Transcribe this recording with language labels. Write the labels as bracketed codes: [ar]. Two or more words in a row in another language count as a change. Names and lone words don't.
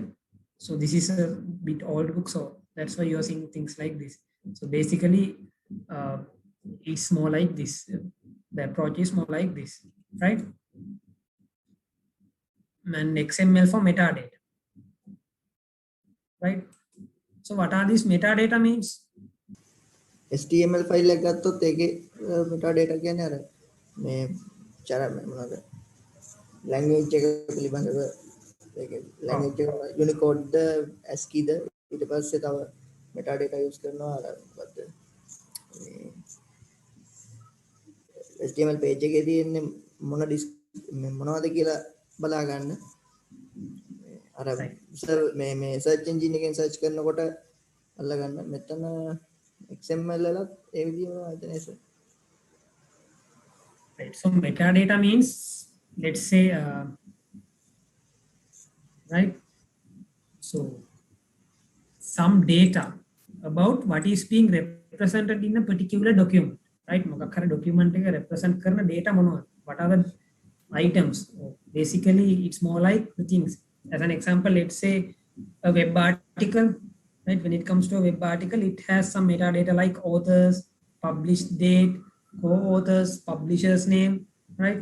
[en] So this is a bit old book, so that's why you're seeing things like this. So basically, it's more like this. The approach is more like this, right? And XML for metadata, right? So what are these metadata means? HTML file [si] එක ගත්තොත් ඒකේ metadata කියන්නේ අර මේ චර මොනවාද language එක පිළිබඳව ඒකේ language එක Unicode ද ASCII ද ඊට පස්සේ තව [en] metadata use [si] කරනවා අර මොකද්ද [en] HTML page [si] එකේ තියෙන්නේ මොනවද කියලා බලා ගන්න අර මේ [en] search engine [si] එකෙන් search කරනකොට අල්ල ගන්න මෙතන XML වලත් ඒ විදිහම හිතන්නේ සර්. [en] Right. So metadata means, let's say, right? So some data about what is being represented in a particular document, right? [si] මොකක් හරි document එක represent කරන data මොනවද? [en] What are the items? Basically, it's more like the things. As an example, let's say a web article, right? When it comes to a web article, it has some metadata like authors, published date, co-authors, publisher's name, right?